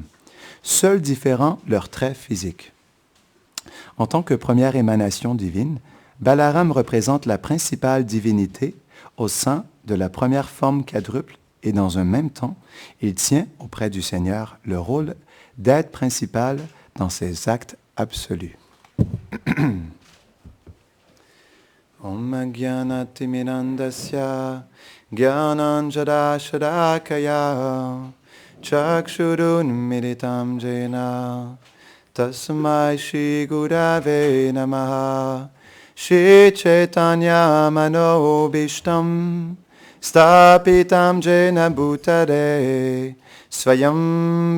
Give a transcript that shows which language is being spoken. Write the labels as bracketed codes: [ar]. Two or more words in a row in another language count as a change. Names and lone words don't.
[fr] Seul différent leur trait physique. En tant que première émanation divine, Balaram représente la principale divinité au sein de la première forme quadruple et dans un même temps, il tient auprès du Seigneur le rôle d'aide principale dans ses actes absolus. [sa] Om Jnanatimirandasya Jnananjadashadakaya Chakshurun Militam Jena Tasmai Shri Gurave Namaha Shri Chaitanya Manobishtam Stapitam Jena Bhutare Swayam